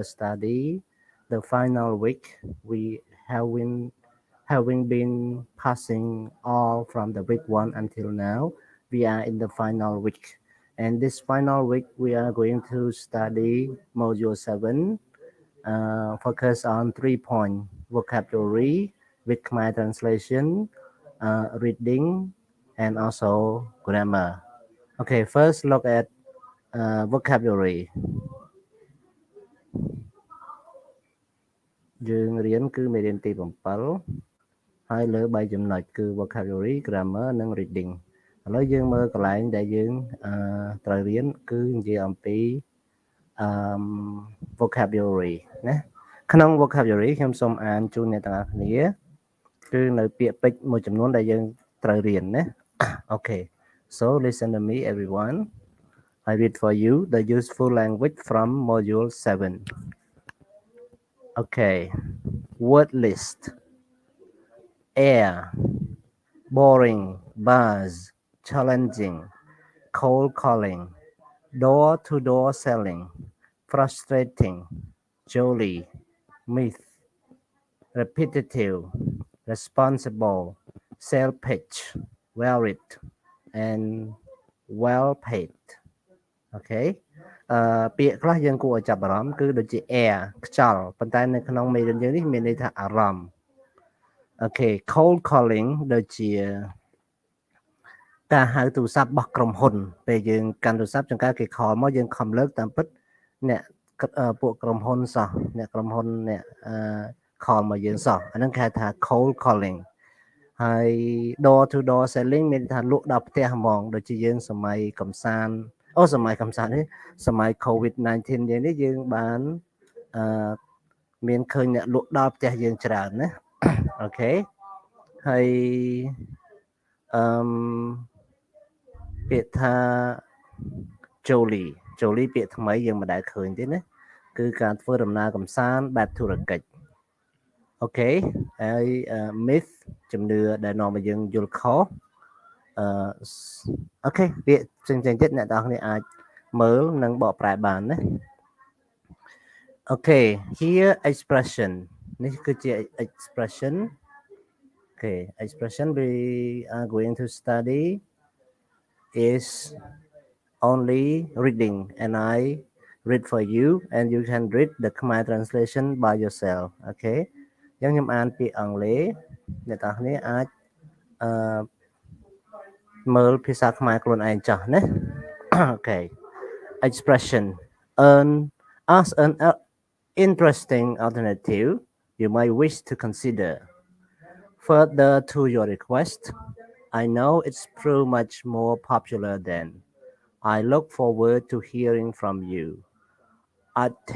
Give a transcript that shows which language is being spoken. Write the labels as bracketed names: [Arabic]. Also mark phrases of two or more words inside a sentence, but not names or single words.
[English] study the final week we having been passing all from the week 1 until now we are in the final week and this final week we are going to study module 7 focus on 3 points vocabulary with Khmer translation reading and also grammar okay first look at vocabulary [Khmer] យើងរៀនគឺមេរៀនទី7ហើយលើ3ចំណុចគឺ [English] vocabulary grammar [Khmer] និង reading ឥឡូវយើងមើលកន្លែងដែលយើងត្រូវរៀនគឺនិយាយអំពី vocabulary ណាក្នុង vocabulary ខ្ញុំសូមអានជូនអ្នកទាំងអស់គ្នាគឺនៅពាក្យពេចន៍មួយចំនួនដែលយើងត្រូវរៀនណា [English] Okay so listen to me everyone I read for you the useful language from module 7 Okay word list air boring buzz challenging cold calling door-to-door selling frustrating jolly myth repetitive responsible sales pitch varied and well paid okay [Khmer] ពាក្យខ្លះយើងគួរឲ្យចាប់អារម្មណ៍គឺដូចជា air ខ្យល់ប៉ុន្តែនៅក្នុងមេរៀនយើងនេះមានន័យថាអារម្មណ៍ [English] Okay cold calling ដូចជា [Khmer] ការហៅទូរស័ព្ទរបស់ក្រុមហ៊ុនពេលយើងកាន់ទូរស័ព្ទចង្ការគេ call មកយើងខំលើកតាមពិតអ្នកពួកក្រុមហ៊ុនសោះអ្នកក្រុមហ៊ុនអ្នកcall មកយើងសោះអាហ្នឹងគេហៅថា [English] cold calling [Khmer] ហើយ [English] door to door selling [Khmer] មានថាលក់ដល់ផ្ទះហ្មងដូចជាយើងសម័យកំសាន្តសម័យកំសាន្តនេះសម័យ COVID-19 យើងនេះយើងបានមានឃើញអ្នកលក់ដល់ផ្ទះយើងច្រើនណាអូខេហើយ ពាក្យថា Jolly ពាក្យថ្មីយើងមិនដែលឃើញទេណាគឺការធ្វើដំណើរកំសាន្តបែបធុរកិច្ចអូខេហើយ myth ជំនឿដែលនាំឲ្យយើងយល់ខុស អូខេពាក្យផ្សេងៗទៀតអ្នកទាំងអស់គ្នាអាចមើលនិងបកប្រែបានណាអូខេ [English] here expression នេះគឺជា expression okay expression we are going to study is only reading and I read for you and you can read the Khmer translation by yourself okay [Khmer] យ៉ាងខ្ញុំអានពាក្យអង់គ្លេសអ្នកទាំងគ្នាអាច មើលភាសាខ្មែរខ្លួនឯងចោះណា [English] okay expression as an interesting alternative you might wish to consider further to your request I know it's pretty much more popular than I look forward to hearing from you I'd